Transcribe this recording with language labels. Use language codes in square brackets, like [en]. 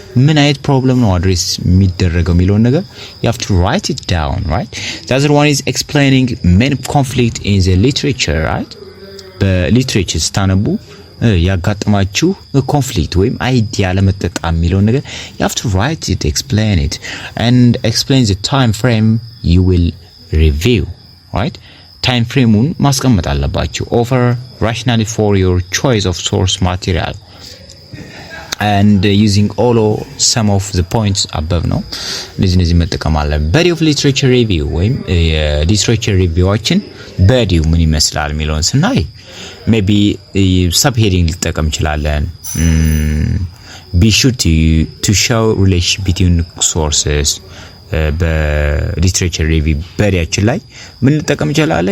[am] ምን አይነት ፕሮብለም ነው አድሬስ የሚደረገው የሚለውን ነገር [en] you have to write it down, [am] right? [en] The other one is explaining main conflict in the literature, right? [am] በሊትሬቸር ስታነቡ ያጋጥማችሁ ኮንፍሊክት ወይም አይዲያ ለመጠጣም የሚለውን ነገር [en] you have to write it, explain it and explain the time frame you will review, right? [am] time frame-ን ማስቀመጥ አለባችሁ። [en] offer rationally for your choice of source material and using all or some of the points above ነው። ለዚህ መጠቀም አለብን። body of literature review ወይም literature reviewዎችን body ምን ይመስላል የሚለውን ስናይ maybe subheading ልጠቀም እንችላለን። be sure to show relationship between sources. [am] በሊትሬቸር ሪቪው በሪያችን ላይ ምን ልጠቀም ይችላል?